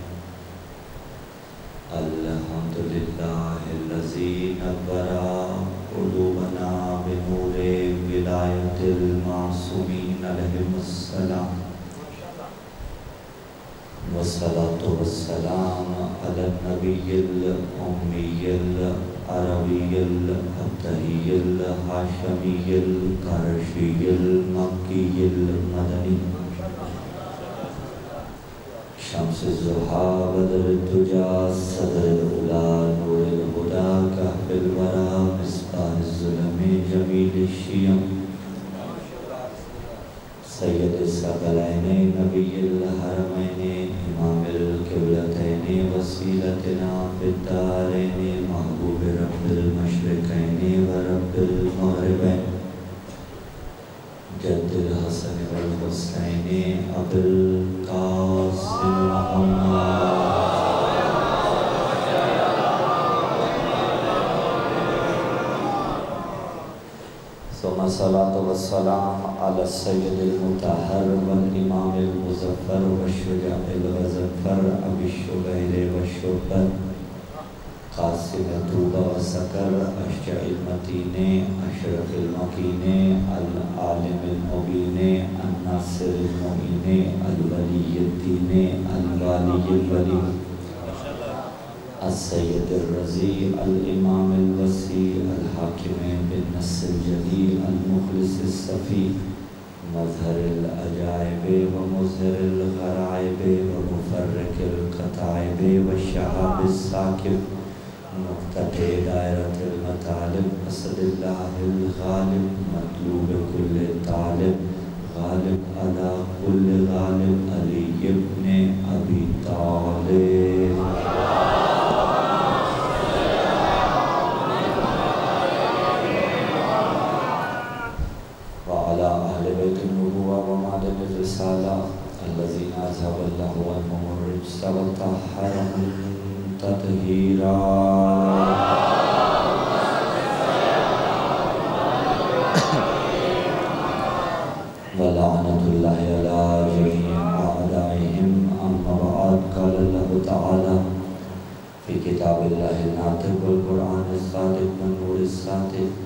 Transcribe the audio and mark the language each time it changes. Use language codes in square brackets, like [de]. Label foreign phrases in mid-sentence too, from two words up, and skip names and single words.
[ar] الحمدللہ الذی نور قلوبنا بنور ولایت المعصومین علیہم السلام، والصلاة والسلام علی النبی الامی العربی الابتہی الہاشمی القرشی المکی المدنی، شمس الضحیٰ بدر الدجیٰ صدر الہدیٰ نور الہدیٰ کہف الورى مصباح الظلم جمیل الشیم، سید الثقلین نبی الحرمین امام القبلتین وسیلتنا فی الدارین محبوب رب المشرقین و رب المغربین، جد الحسن والحسین ابو القاسم محمد ثم الصلاة والسلام علی السید المطہر والامام المظفر والشجاع الغضنفر ابی الشبیر والشبر قاسم طوبہ و سکر اشجع المتین اشرف المکین العالم المبین الناصر المعین الولی الدین الوالی الولی السید الرضی الامام الوسیع الحاکم بالنص الجلی المخلص الصفی مظہر العجائب و مظہر الغرائب و مفرق القطائب و شہاب الساکب مقتدی دائرۃ المطالب اسد اللہ الغالب مطلوب کل طالب غالب علی کل غالب علی ابن ابی طالب وعلی اہل بیت النبوہ ومعدن الرسالہ الذین اذہب اللہ عنہم الرجس وطہرہم تطہیرا۔ ولعنت اللہ علی جمیع اعداء كتاب الله الناطق القرآن الصادق والنور الساطع